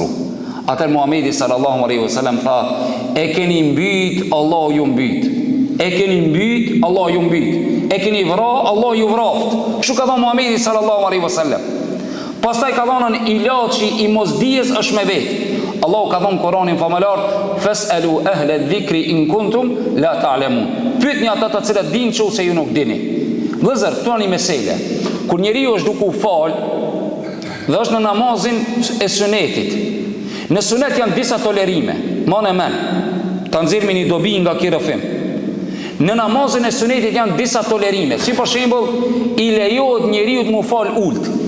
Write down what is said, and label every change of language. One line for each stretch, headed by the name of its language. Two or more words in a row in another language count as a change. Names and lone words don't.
Albanian: Atër Muhamedi
Arabic: صلى الله عليه وسلم
Albanian: tha, e keni mbyt, Allah ju mbyt. E keni mbyt, Allah ju mbyt. E keni vra, Allah ju vraft. Kështu ka thonë Muhamedi
Arabic: صلى الله عليه وسلم.
Albanian: Pastaj ka thonë ilaçi i mosdijes është me vetë. Allahu ka thonë Kur'anin famëlar,
Arabic: "فاسألوا أهل الذكر إن كنتم لا تعلمون."
Albanian: Pyetni ata të cilët dinë nëse ju nuk dini. Vëllazër, këtu është një mesele. Kur njeriu është duke u fal dhe është në namazin e sunetit. Në sunet janë disa tolerime. Mone men, ta nxjerrmi një dobi nga ky rrëfim. Në namazin e sunetit janë disa tolerime. Si për shembull, i lejohet njeriu të mu fal ult.